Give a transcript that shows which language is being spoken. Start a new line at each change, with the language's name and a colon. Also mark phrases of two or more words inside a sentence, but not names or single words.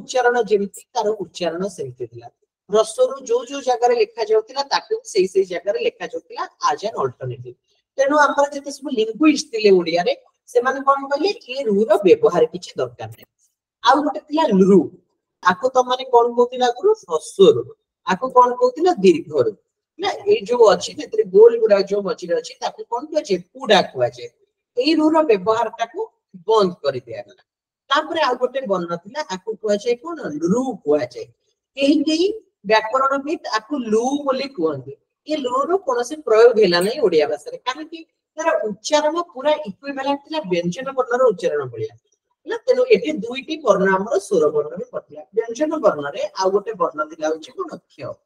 Odia: ଉଚ୍ଚାରଣ ଯେମିତି ତାର ଉଚ୍ଚାରଣ ସେମିତି ଥିଲା ହ୍ରସ୍ୱ ରୁ ଯୋ ଜାଗା ରେ ଲେଖା ଯାଉଥିଲା ତାକୁ ସେଇ ଜାଗା ରେ ଲେଖା ଯାଉଥିଲା ताकू सेई जगह रे लिखा जाउतिला
English: as an alternative
Odia: ତେଣୁ ଆମର ଯେତେ ସବୁ ଲିଙ୍ଗୁଇଷ୍ଟ ଥିଲେ ଓଡ଼ିଆ ରେ ସେମାନେ କଣ କହିଲେ ଏ ରୁ ର ବ୍ୟବହାର କିଛି ଦରକାର ନାହିଁ ଆ ଗୋଟେ ଥିଲା ରୁ ଆକୁ ତ ମାନେ କଣ କହୁଥିଲା ଗୁରୁ ହ୍ରସ୍ୱ ରୁ ଆକୁ କଣ କହୁଥିଲା ଦୀର୍ଘ ରୁ ନା ଏ ଯୋ ଅଛି ତେରେ ଗୋଲ ଗୁଡ଼ା ଯୋ ମଚି ଅଛି ତାକୁ କଣ କହେ ପୁଡ଼ା କୁଆ ଯେ ଏ ରୁ ର ବ୍ୟବହାର ତାକୁ ବନ୍ଦ କରି ଦିଆଗଲା ତାପରେ ଆ ଗୋଟେ ବର୍ଣ୍ଣ ଥିଲା ଆକୁ କୁଆ ଯେ କଣ ଲୁ କୁଆ ଯେ କେହି ବ୍ୟାକରଣବିତ ଆକୁ ଲୁ ବୋଲି କହନ୍ତି ଏ ଲୁ ର କଣସେ ପ୍ରୟୋଗ ହେଲା ନାହିଁ ଓଡ଼ିଆ ଭାଷା ରେ କାରଣ କି ତାର ଉଚ୍ଚାରଣ ପୂରା ଇକ୍ୱିଭାଲେଣ୍ଟ ଥିଲା ବ୍ୟଞ୍ଜନ ବର୍ଣ୍ଣର ଉଚ୍ଚାରଣ ଭଳିଆ ନା ତେଣୁ ଏଠି ଦୁଇଟି ବର୍ଣ୍ଣ ଆମର ସ୍ୱର ବର୍ଣ୍ଣ ରେ ପଠିଆ ବ୍ୟଞ୍ଜନ ବର୍ଣ୍ଣ ରେ ଆ ଗୋଟେ ବର୍ଣ୍ଣ ଥିଲା ହେଉଛି କଣ କ୍ଷ